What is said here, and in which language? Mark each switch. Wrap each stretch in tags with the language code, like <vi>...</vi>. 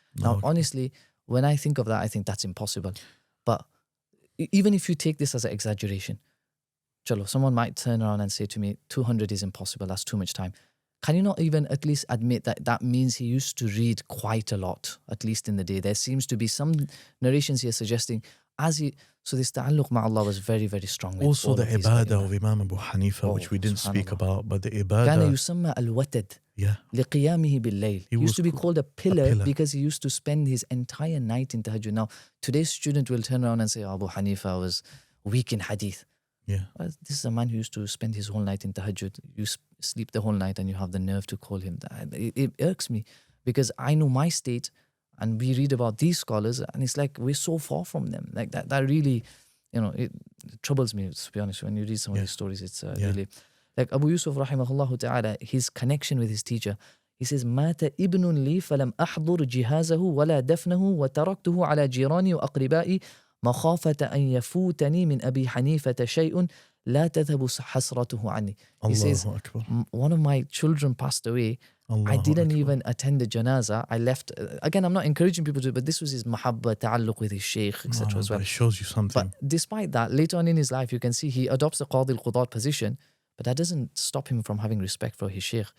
<en>Now, honestly, when I think of that, I think that's impossible. But even if you take this as an exaggeration, chalo, someone might turn around and say to me, 200 is impossible, that's too much time. Can you not even at least admit that that means he used to read quite a lot, at least in the day? There seems to be some narrations here suggesting so this ta'alluq ma'Allah was very, very strong. Also the ibadah of Imam Abu Hanifa, which we didn't speak about, but the ibadah.</en> <ar>كان يسمى الوتد لقيامه بالليل.</ar> <en>He used to be called a pillar because he used to spend his entire night in tahajjud. Now, today's student will turn around and say, Abu Hanifa was weak in hadith. Yeah. This is a man who used to spend his whole night in tahajjud. You sleep the whole night and you have the nerve to call him. It irks me because I know my state and we read about these scholars and it's like we're so far from them. Like that really, you know, it troubles me, to be honest. When you read some of these stories, it's really... Like Abu Yusuf rahimahullah ta'ala, his connection with his teacher, he says,</en> <ar>مات ابن لي فلم أحضر جهازه ولا دفنه وتركته على جيراني وأقربائي مخافة أن يفوتني من أبي حنيفة شيء لا تذهب حسرته عني.</ar> <en>He says, one of my children passed away. I didn't even attend the janaza. I left. Again, I'm not encouraging people to, but this was his mahabba, ta'alluq with his sheikh, etc. as well. It shows you something. But despite that, later on in his life, you can see he adopts the Qadi al-Qudat position, but that doesn't stop him from having respect for his sheikh.</en>